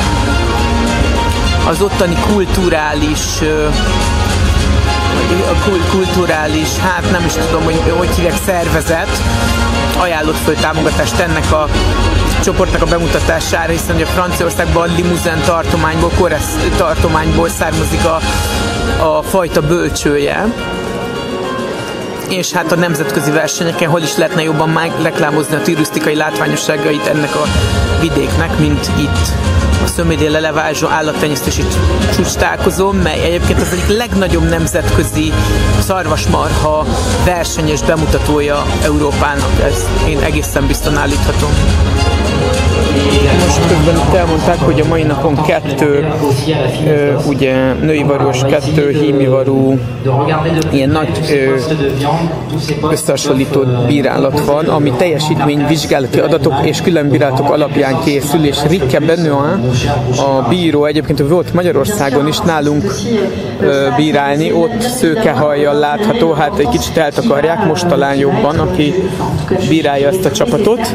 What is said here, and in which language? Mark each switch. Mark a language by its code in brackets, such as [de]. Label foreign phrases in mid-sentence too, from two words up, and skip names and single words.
[hu] Az ottani kulturális, hát nem is tudom, hogy hívják, szervezet ajánlott föl támogatást ennek a csoportnak a bemutatására, hiszen ugye Franciaországban Limousin tartományból, Corrèze tartományból származik a fajta bölcsője. És hát a nemzetközi versenyeken hol is lehetne jobban reklámozni a turisztikai látványosságait ennek a vidéknek, mint itt a Sommet de l'Élevage állattenyésztési csúcstalálkozó, mely egyébként az egyik legnagyobb nemzetközi szarvasmarha versenyes bemutatója Európának. Ezt én egészen biztosan állíthatom. Most közben itt elmondták, hogy a mai napon 2 ugye nőivarús, 2 hímivarú ilyen nagy összehasonlító bírálat van, ami teljesítményvizsgálati adatok és különbírálatok alapján készül, és Rikke Benoit, a bíró, egyébként volt Magyarországon is nálunk bírálni, ott szőkehajjal látható, hát egy kicsit eltakarják, most talán jobban, aki bírálja ezt a csapatot.